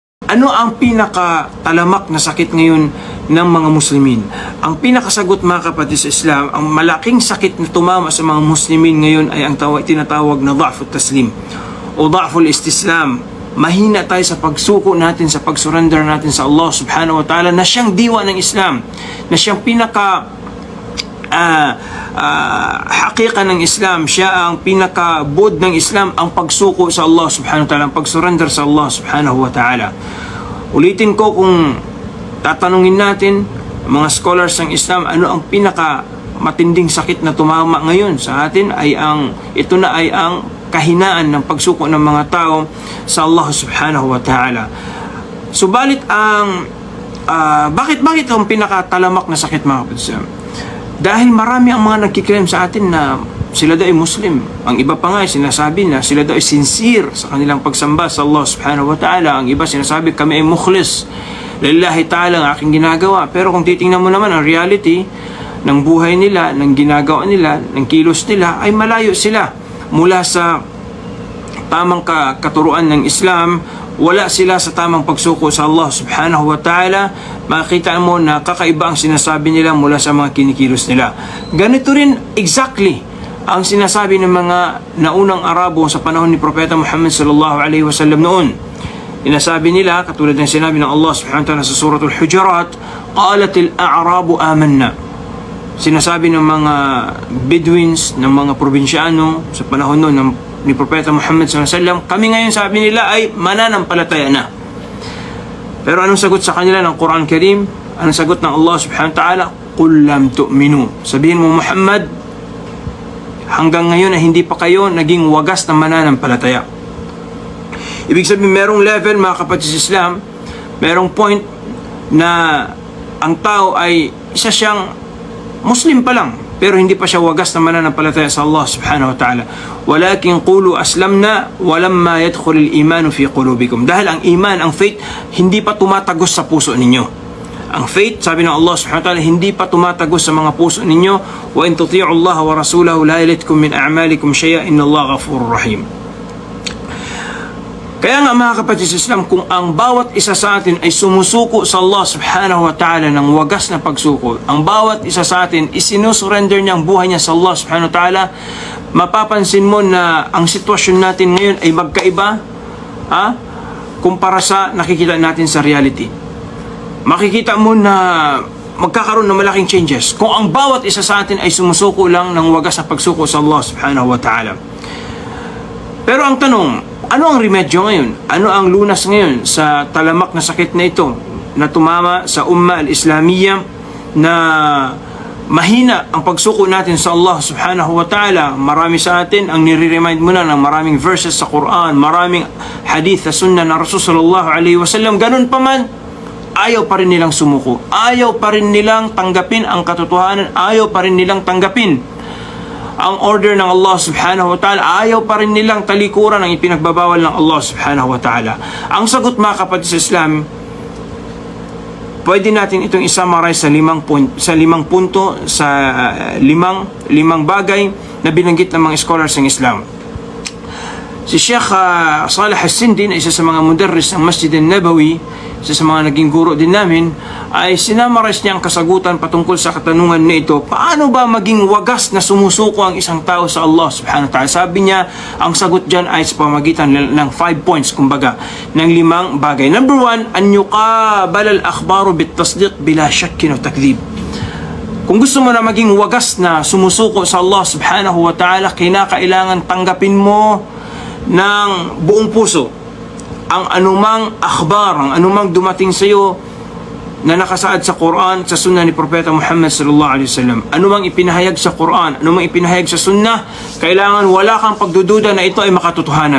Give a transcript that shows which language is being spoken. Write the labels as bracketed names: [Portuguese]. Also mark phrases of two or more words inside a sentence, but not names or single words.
[Filipino] Ano ang pinaka-talamak na sakit ngayon ng mga Muslimin? Ang pinakasagot, mga kapatid sa Islam, ang malaking sakit na tumama sa mga Muslimin ngayon ay ang tinatawag na [Arabic] ضعف التسليم [Filipino] o [Arabic] ضعف الاستسلام. [Filipino] Mahina tayo sa pagsuko natin, sa pag-surrender natin sa Allah [Arabic] سبحانه وتعالى, [Filipino] na siyang diwa ng Islam, na siyang pinaka hakika ng Islam, siya ang pinaka-bod ng Islam, ang pagsuko sa Allah [Arabic] سبحانه وتعالى, [Filipino] ang pag-surrender sa Allah [Arabic] سبحانه وتعالى. [Filipino] Ulitin ko, kung tatanungin natin mga scholars ng Islam, ano ang pinaka matinding sakit na tumama ngayon sa atin, ay ito na ay ang kahinaan ng pagsuko ng mga tao sa Allah [Arabic] سبحانه وتعالى. [Filipino] Subalit bakit ang pinakatalamak na sakit, mga kapatid? Dahil marami ang mga nagkiklaim sa atin na sila daw ay Muslim. Ang iba pa nga ay sinasabi na sila daw ay sincere sa kanilang pagsamba sa Allah [Arabic] سبحانه وتعالى. [Filipino] Ang iba sinasabi, kami ay mukhlis, [Arabic] لله تعالى [Filipino] ang aking ginagawa. Pero kung titingnan mo naman ang reality ng buhay nila, ng ginagawa nila, ng kilos nila, ay malayo sila mula sa tamang katuruan ng Islam. Wala sila sa tamang pagsuko sa Allah [Arabic] سبحانه وتعالى. [Filipino] Makikita mo na kakaiba ang sinasabi nila mula sa mga kinikilos nila. Ganito rin exactly ang sinasabi ng mga naunang Arabo sa panahon ni Propeta Muhammad [Arabic] صلى الله عليه وسلم [Filipino] noon. Sinasabi nila, katulad ng sinabi ng Allah [Arabic] سبحانه وتعالى [Filipino] sa suratul Hujurat, [Arabic] قالت الأعراب آمنا. [Filipino] Sinasabi ng mga Bedouins, ng mga probinsyano sa panahon noon ni Propeta Muhammad SAW, kami ngayon, sabi nila, ay mananampalataya na. Pero anong sagot sa kanila ng Quran Karim? Anong sagot ng Allah [Arabic] سبحانه وتعالى? قل لم تؤمنوا. [Filipino] Sabihin mo, Muhammad, hanggang ngayon ay hindi pa kayo naging wagas na mananampalataya. Ibig sabihin, merong level, mga kapatid sa Islam, merong point na ang tao ay isa siyang Muslim pa lang, pero hindi pa siya wagas na mananampalataya sa Allah [Arabic] سبحانه وتعالى. ولكن قولوا أسلمنا ولما يدخل الإيمان في قلوبكم. [Filipino] Dahil ang iman, ang faith, hindi pa tumatagos sa puso ninyo. Ang faith, sabi ng Allah [Arabic] سبحانه وتعالى, [Filipino] hindi pa tumatagos sa mga puso ninyo. [Arabic] وإن تطيعوا الله ورسوله لا يلتكم من أعمالكم شيئا إن الله غفور رحيم. [Filipino] Kaya nga, mga kapatid sa Islam, kung ang bawat isa sa atin ay sumusuko sa Allah [Arabic] سبحانه وتعالى [Filipino] ng wagas na pagsuko, ang bawat isa sa atin isinusurrender niya ang buhay niya sa Allah [Arabic] سبحانه وتعالى, [Filipino] mapapansin mo na ang sitwasyon natin ngayon ay magkaiba kumpara sa nakikita natin sa reality. Makikita mo na magkakaroon ng malaking changes kung ang bawat isa sa atin ay sumusuko lang ng wagas na pagsuko sa Allah [Arabic] سبحانه وتعالى. [Filipino] Pero ang tanong, ano ang remedyo ngayon? Ano ang lunas ngayon sa talamak na sakit na ito na tumama sa [Arabic] الأمة الإسلامية, [Filipino] na mahina ang pagsuko natin sa Allah [Arabic] سبحانه وتعالى? [Filipino] Marami sa atin ang nire-remind mo na ng maraming verses sa Quran, maraming hadith sa sunnah na Rasul [Arabic] صلى الله عليه وسلم. [Filipino] Ganun pa man, ayaw pa rin nilang sumuko. Ayaw pa rin nilang tanggapin ang katotohanan. Ayaw pa rin nilang tanggapin ang order ng Allah [Arabic] سبحانه وتعالى. [Filipino] Ayaw pa rin nilang talikuran ang ipinagbabawal ng Allah [Arabic] سبحانه وتعالى. [Filipino] Ang sagot, mga kapatid sa Islam, pwede natin itong isummarize sa limang punto, sa limang bagay na binanggit ng mga scholars ng Islam. Si Sheikh Salih Al-Sindi, na isa sa mga mudarris ng Masjid al-Nabawi, isa sa mga naging guro din namin, ay sinamaris niya ang kasagutan patungkol sa katanungan na ito. Paano ba maging wagas na sumusuko ang isang tao sa Allah [Arabic] سبحانه وتعالى? [Filipino] Sabi niya, ang sagot dyan ay sa pamagitan ng 5 points, kumbaga, ng 5 bagay. Number 1, [Arabic] أن يقابل الأخبار بالتصديق بلا شك أو تكذيب. [Filipino] Kung gusto mo na maging wagas na sumusuko sa Allah [Arabic] سبحانه وتعالى, [Filipino] kinakailangan tanggapin mo ng buong puso ang anumang akhbar, ang anumang dumating sa iyo na nakasaad sa Quran, sa sunnah ni Propeta Muhammad [Arabic] صلى الله عليه وسلم. [Filipino] Anumang ipinahayag sa Quran, anumang ipinahayag sa sunnah, kailangan wala kang pagdududa na ito ay makatotohanan.